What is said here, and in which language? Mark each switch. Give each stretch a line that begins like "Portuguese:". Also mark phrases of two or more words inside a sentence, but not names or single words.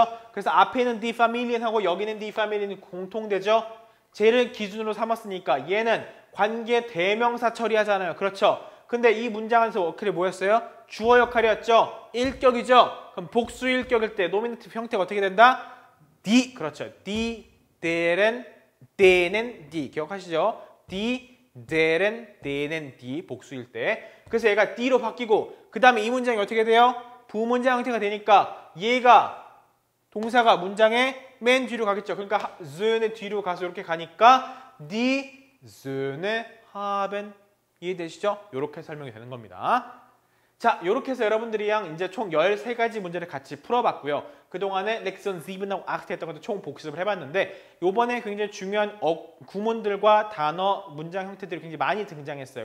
Korean: 그래서 앞에 있는
German: die Familien
Korean: 하고 여기는
German: die Familien
Korean: 이 공통되죠. 쟤를 기준으로 삼았으니까 얘는 관계 대명사 처리하잖아요. 그렇죠? 근데 이 문장에서 어떻게 뭐였어요? 주어 역할이었죠. 일격이죠. 그럼 복수 일격일 때 노미네티브 형태가 어떻게 된다? die 그렇죠.
German: die, deren, denen, die
Korean: 기억하시죠?
German: die, deren, denen, die
Korean: 복수일 때 그래서 얘가 d로 바뀌고 그 다음에 이 문장이 어떻게 돼요? 부문장 형태가 되니까 얘가 동사가 문장의 맨 뒤로 가겠죠. 그러니까 Söhne 뒤로 가서 이렇게 가니까
German: die Söhne haben
Korean: 이해되시죠? 이렇게 설명이 되는 겁니다. 자, 이렇게 해서 여러분들이랑 이제 총 13가지 문제를 같이 풀어봤고요. 그동안에 렉션 7하고 8 했던 것도 총 복습을 해봤는데 이번에 굉장히 중요한 구문들과 단어, 문장 형태들이 굉장히 많이 등장했어요.